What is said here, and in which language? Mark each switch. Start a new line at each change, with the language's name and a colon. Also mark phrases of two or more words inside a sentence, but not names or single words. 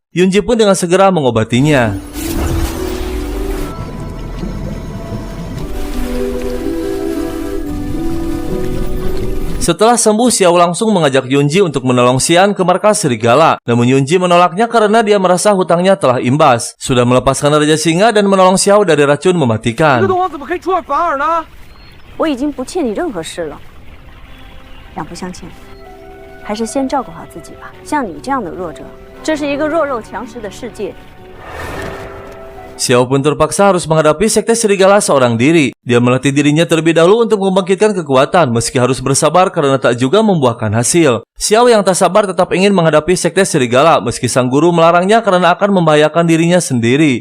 Indonesian: Yunji pun dengan segera mengobatinya. Setelah sembuh, Xiao langsung mengajak Yunji untuk menolong Xian ke markas serigala. Namun Yunji menolaknya karena dia merasa hutangnya telah imbas. Sudah melepaskan Raja Singa dan menolong Xiao dari racun mematikan.
Chinese: 我已经不欠你任何事了，两不相欠，还是先照顾好自己吧。像你这样的弱者，这是一个弱肉强食的世界。
Indonesian: Xiao pun terpaksa harus menghadapi Sekte Serigala seorang diri. Dia melatih dirinya terlebih dahulu untuk membangkitkan kekuatan meski harus bersabar karena tak juga membuahkan hasil. Xiao yang tak sabar tetap ingin menghadapi Sekte Serigala meski sang guru melarangnya karena akan membahayakan dirinya sendiri.